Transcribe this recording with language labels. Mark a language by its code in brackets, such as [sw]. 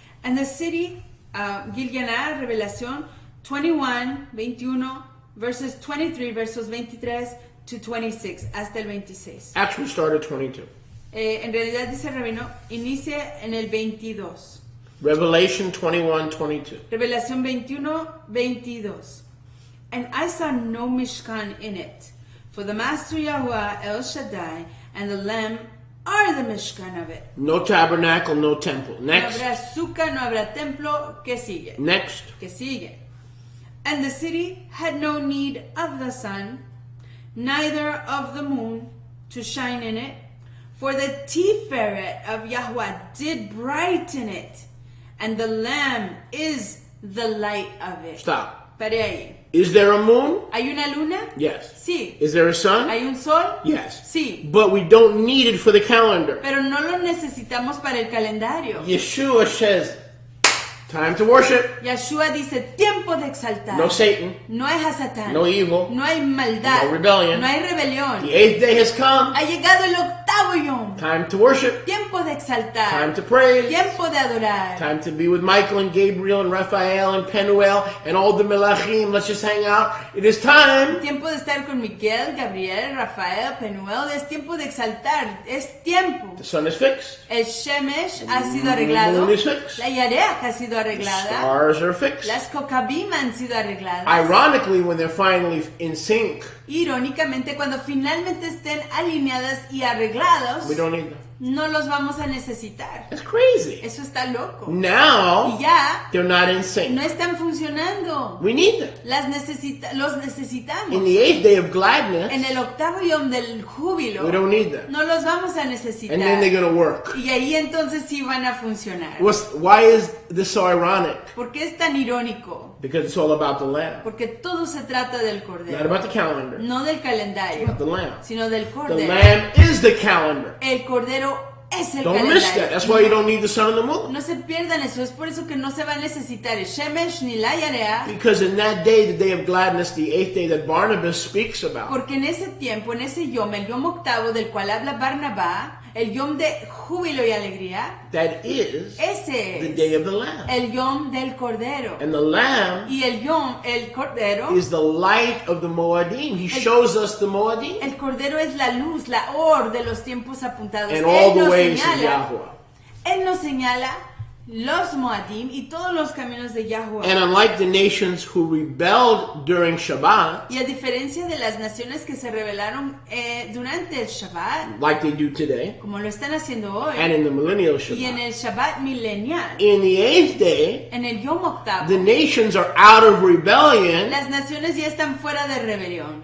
[en] And the city, Gilgalah, Revelación 21, verses 23, [es] versos 23 [en] to 26, [es] hasta el 26. [en] Actually started 22. [es] En realidad, dice el rabino, inicia en el 22. [en] Revelation 21:22. [es] Revelación 21:22. [en] And I saw no Mishkan in it, for the Master Yahuwah El Shaddai and the Lamb are the Mishkan of it. No tabernacle, no temple. [es] No [en] Next. [es] habrá sukkah, no habrá templo. ¿Qué sigue? [en] Next. [es] ¿Qué sigue? [en] And the city had no need of the sun, neither of the moon to shine in it, for the Tiferet of Yahuwah did brighten it, and the Lamb is the light of it. Stop. [es] Pare ahí. [en] Is there a moon? [es] ¿Hay una luna? [en] Yes. [es] Sí. [en] Is there a sun? [es] ¿Hay un sol? [en] Yes. [es] Sí. [en] But we don't need it for the calendar. [es] Pero no lo necesitamos para el calendario. [en] Yeshua says, time to worship. [es] Yeshua dice, tiempo de exaltar. [en] No Satan. [es] No hay a Satán. [en] No evil. [es] No hay maldad. [en] No rebellion. [es] No hay rebelión. [en] The eighth day has come. [es] Ha llegado el octavo yom. [en] Time to worship. [es] Tiempo de exaltar. [en] Time to praise. [es] Tiempo de adorar. [en] Time to be with Michael and Gabriel and Raphael and Penuel and all the Melachim. Let's just hang out. It is time. [es] Tiempo de estar con Miguel, Gabriel, Rafael, Penuel. Es tiempo de exaltar. Es tiempo. [en] The sun is fixed. [es] El Shemesh ha sido arreglado. [en] moon is fixed. [es] La Yareach ha sido arreglada. [en] Stars are fixed. [es] Las Kokabim han sido arregladas. [en] Ironically, when they're finally in sync, [es] Irónicamente, cuando finalmente estén alineadas y arreglados, [en] we don't need them. [es] no los vamos a necesitar. [en] That's crazy. [es] Eso está loco. [en] Now, [es] Y ya [en] they're not in sync. [es] no están funcionando. [en] We need them. [es] Los necesitamos. [en] In the eighth day of gladness, [es] En el octavo yom del [en] we [es] júbilo, [en] don't need them. [es] no los vamos a [en] And then [es] necesitar. [en] they're going to work. [es] Y ahí entonces sí van a funcionar. [en] Why is this so ironic? [es] ¿Por qué es tan irónico? [en] Because it's all about the Lamb. [es] Porque todo se trata del [en] Not [es] cordero. [en] about the calendar. [es] No del calendario, [en] The Lamb. [es] sino del [en] The [es] cordero. [en] Lamb is the calendar. [es] El cordero es el [en] Don't miss that. [es] calendario. [en] That's why you don't need the sun and the moon. [es] No se pierdan eso, es por eso que no se va a necesitar el Shemesh ni la Yarea, [en] Because in that day, the day of gladness, the eighth day that Barnabas speaks about, [es] porque en ese tiempo, en ese yom, el yom octavo del cual habla Barnabas, el yom de júbilo y alegría, [en] that is [es] ese [en] the [es] es [en] day of the Lamb. [es] el yom del cordero. [en] And the Lamb [es] Y el yom, el cordero, [en] is the light of the Moadim. He shows us the Moadim [es] el cordero es la luz, la or de los tiempos apuntados. [en] and all the [es] nos [en] ways of [es] señala, [en] Yahweh. [es] él nos señala los Moadim y todos los caminos de Yahweh. [en] And unlike the nations who rebelled during Shabbat, [es] Y a diferencia de las naciones que se rebelaron durante el Shabbat, [en] like they do today, [es] como lo están haciendo hoy, [en] and in the millennial [es] y en [en] Shabbat, [es] el Shabbat milenial, [en] in the eighth day, [es] en el Yom octavo, [en] the nations are out of rebellion [es] las naciones ya están fuera de rebelión